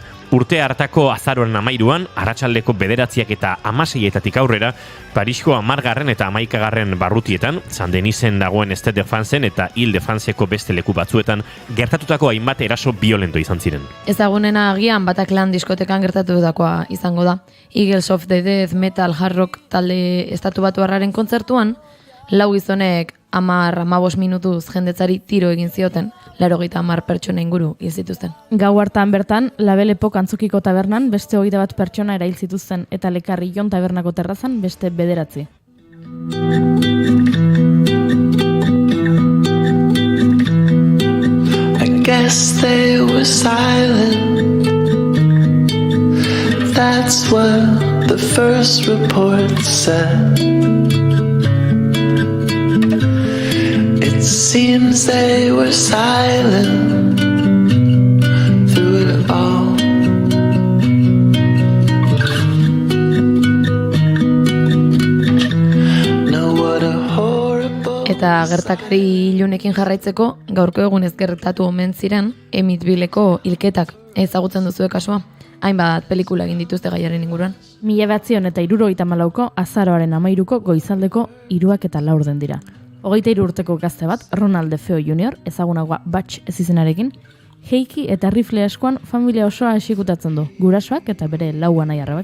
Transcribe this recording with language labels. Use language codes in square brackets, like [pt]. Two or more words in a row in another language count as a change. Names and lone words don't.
[eu] Urte hartako azaroaren 13an, arratsaldeko 9 eta 16 aurrera, Parisko 10. eta 11. barrutietan, San Denisen dagoen Stade de Franceen eta Ile de Franceko beste leku batzuetan, gertatutako hainbat eraso violento izan ziren. Ezagunena agian Bataclan diskotekan gertatutakoa izango da. [en] Eagles of the Death metal [eu] hard rock talde estatu batuarraren kontzertuan, 4 gizonek 10-15 minutuz jendetzari tiro egin zioten, 80 pertsona inguru hil zituzten. Gau hartan bertan, Label Epok antzokiko tabernan beste 21 pertsona erail zituzten eta Lekarri Jon tabernako terrazan beste 9. [en] I guess they were silent. That's what the first report said. It seems they were silent through it all. No, what a horrible. [eu] Eta gertakari ilunekin jarraitzeko, gaurko egunez gertatu omen ziren, Amityvilleko hilketak ezagutzen duzue kasua. Hainbat pelikula egin dituzte gaiaren inguruan. 1974ko azaroaren 13ko goizaldeko 3:04 dira. 23 urteko gazte bat, Ronald DeFeo Jr., ezagunagoa Batch ez izenarekin, heiki eta rifle askoan familia osoa esikutatzen du, gurasoak eta bere 4 anai-arrebak.